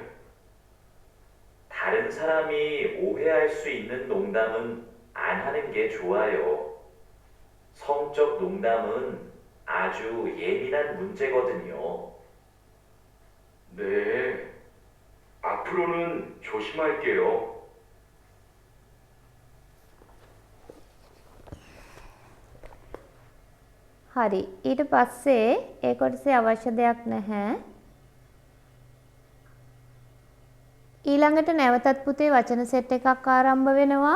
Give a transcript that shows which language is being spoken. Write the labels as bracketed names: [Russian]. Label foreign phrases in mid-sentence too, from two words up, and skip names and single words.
[Korean] 다른 사람이 오해할 수 있는 농담은 안 하는 게 좋아요. 성적 농담은 아주 예민한 문제거든요. 네, 앞으로는 조심할게요. [Sinhala] හරි. ඊට පස්සේ ඒ කොටසේ අවශ්‍ය දෙයක් නැහැ. ඊළඟට නැවතත් පුතේ වචන සෙට් එකක් ආරම්භ වෙනවා.